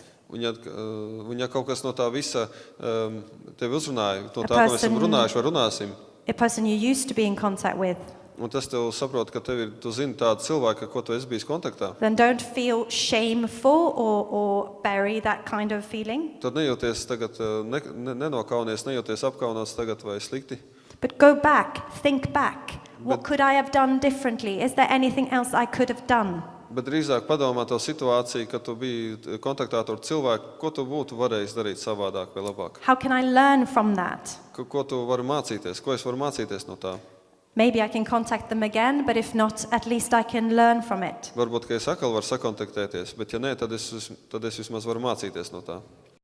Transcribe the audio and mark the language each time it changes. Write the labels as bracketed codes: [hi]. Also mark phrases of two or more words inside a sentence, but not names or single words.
[lv] Un ja kaut kas no tā visa tevi uzrunāja, no tā, ko mēs esam runājuši, vai runāsim, [en] A person you used to be in contact with, [lv] un tas tev saprot, ka tu zini tādu cilvēku, ko tu esi bijis kontaktā, [en] then don't feel shameful or bury that kind of feeling. [lv] tad nejūties tagad, nenokaunies, nejūties apkaunots tagad vai slikti. [en] But go back, think back. What could I have done differently? Is there anything else I could have done? [lv] Bet drīzāk padomā to situāciju, kad tu biji kontaktā ar cilvēku, ko tu būtu varējis darīt savādāk vai labāk. [en] How can I learn from that? [lv] Ko tu vari mācīties, ko es varu mācīties no tā. [en] Maybe I can contact them again, but if not, at least I can learn from it. [lv] Varbūt, ka es atkal varu sakontaktēties, bet ja nē, tad es vismaz varu mācīties no tā.